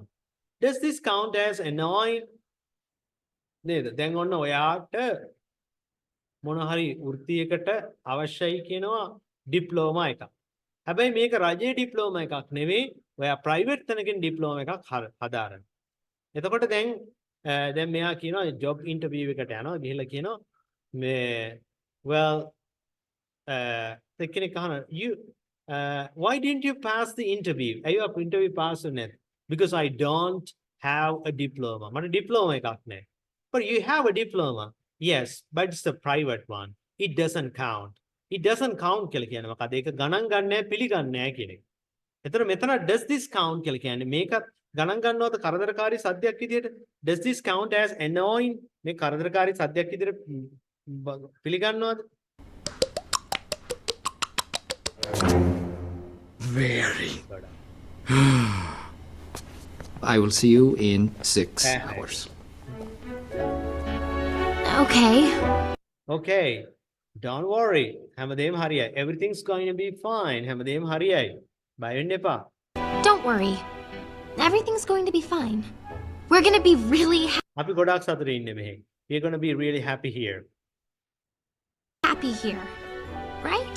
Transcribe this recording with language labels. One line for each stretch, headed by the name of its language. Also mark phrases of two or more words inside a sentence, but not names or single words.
English: Does this count as annoying?
Sinhala: නේද? දැන් ඔන්න ඔයාට මොන හරි වෘත්තියකට අවශ්‍යයි කියනවා ඩිප්ලෝමා එකක්. හැබැයි මේක රජයේ ඩිප්ලෝමා එකක් නෙවෙයි. ඔයා ප්‍රයිවට් තැනකින් ඩිප්ලෝමා එකක් හදාරන්න. එතකොට දැන් මෙයා කියනවා
English: job interview
Sinhala: එකට යනවා. ගිහිල්ලා කියනවා
English: well
Sinhala: කෙනෙක් අහනවා
English: why didn't you pass the interview?
Sinhala: අයියෝ අප
English: interview pass
Sinhala: වුනේ නැත්.
English: Because I don't have a diploma.
Sinhala: මට ඩිප්ලෝමා එකක් නැහැ.
English: But you have a diploma. Yes, but it's a private one. It doesn't count. It doesn't count
Sinhala: කියලා කියන්නේ මොකද? ඒක ගණන් ගන්න නැහැ, පිළිගන්නේ නැහැ කියන එක. එතන මෙතන
English: does this count
Sinhala: කියලා කියන්නේ මේකත් ගණන් ගන්නවද කරදරකාරී සද්දයක් විදියට?
English: Does this count as annoying?
Sinhala: මේ කරදරකාරී සද්දයක් විදියට පිළිගන්නවද?
English: Very. I will see you in 6 hours. Okay. Okay. Don't worry.
Sinhala: හැමදේම හරියයි.
English: Everything's going to be fine.
Sinhala: හැමදේම හරියයි. බය වෙන්න එපා.
English: Don't worry. Everything's going to be fine. We're going to be really
Sinhala: අපි ගොඩාක් සතුටින් ඉන්නේ මෙහෙ.
English: We're going to be really happy here. happy here. Right?